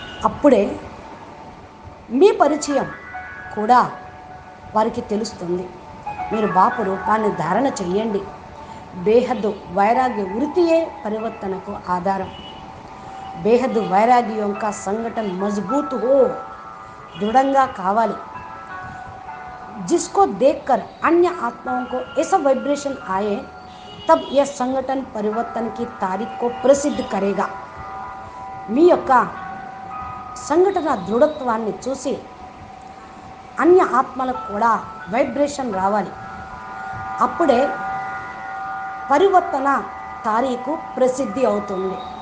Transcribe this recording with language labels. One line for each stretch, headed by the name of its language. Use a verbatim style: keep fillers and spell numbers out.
Telugu: అప్పుడే మీ పరిచయం కూడా వారికి తెలుస్తుంది. మీరు బాపు రూపాన్ని ధారణ చెయ్యండి. బేహద్దు వైరాగ్య వృత్తియే పరివర్తనకు ఆధారం. బేహద్దు వైరాగ్య యొక్క సంఘటన
Hindi: మజబూత్ హో,
Telugu: దృఢంగా కావాలి.
Hindi: जिसको देखकर अन्य आत्माओं को ऐसा वाइब्रेशन आए, तब यह संगठन परिवर्तन की तारीख को ప్రసిద్ధి करेगा.
Telugu: మీ యొక్క సంఘటన దృఢత్వాన్ని చూసి అన్య ఆత్మలకు కూడా వైబ్రేషన్ రావాలి. అప్పుడే పరివర్తన తారీఖు ప్రసిద్ధి అవుతుంది.